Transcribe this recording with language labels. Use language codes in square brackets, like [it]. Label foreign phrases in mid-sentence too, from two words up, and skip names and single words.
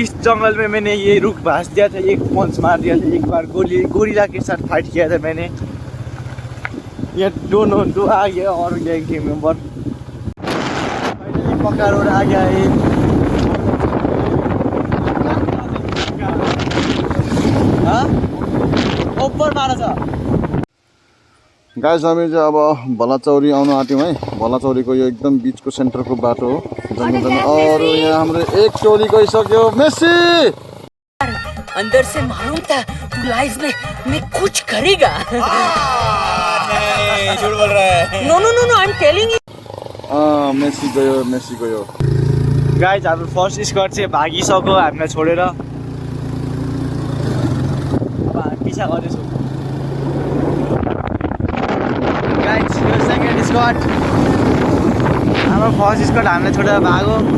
[hi] इस जंगल में मैंने ये रुख भांस दिया था, एक पंच मार दिया था, एक बार गोरिल्ला के साथ फाइट किया था मैंने। ये दो आ गया और गैंग के मेंबर। पक्का रोड आ गया है। हाँ ऊपर मारा था [ne] गाइस, हामी चाहिँ अब भलाचौरी आउन आँट्यौँ है। भलाचौरीको यो एकदम बिचको सेन्टरको बाटो हो, जङ्गल। [hi] और यहाँ [ne] हाम्रो एक टोली गइसक्यो। मेसी [hi] अंदर से मालूम था तू लाइफ में कुछ करेगा। नहीं, झूठ बोल रहा है। [en] no no no no, I am telling you. [ne] मेसी गयो, मेसी गयो। गाइज हाम्रो [en] first squad [ne] चाहिँ भागिसक्यो हामीलाई छोडेर। पिछा गर्दैछु गाइज। यो [en] second squad, [ne] हाम्रो [en] first squad [ne] हामीलाई छोडेर भागो।